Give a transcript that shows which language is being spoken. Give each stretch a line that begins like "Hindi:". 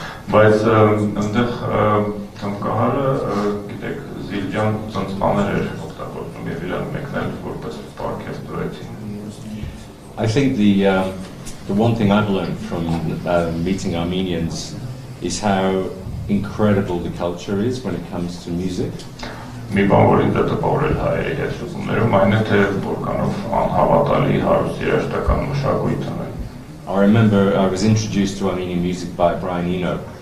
Armenian: Բայց այնտեղ թմկահարը գիտեք Զիլջան ծնծմաներ էր օգտագործում եւ իրան մեկնել որպես պարքև դրեցին։
English: I think the one thing I've learned from meeting Armenians is how incredible the culture is when it comes to music.
Armenian: Մի բան որ ինձ տպավորել հայերի հետ լսումներում այն է թե որքանով անհավատալի հարուստ երաժշտական մշակույթ ունեն։
English: I remember I was introduced to Armenian music by Brian Eno.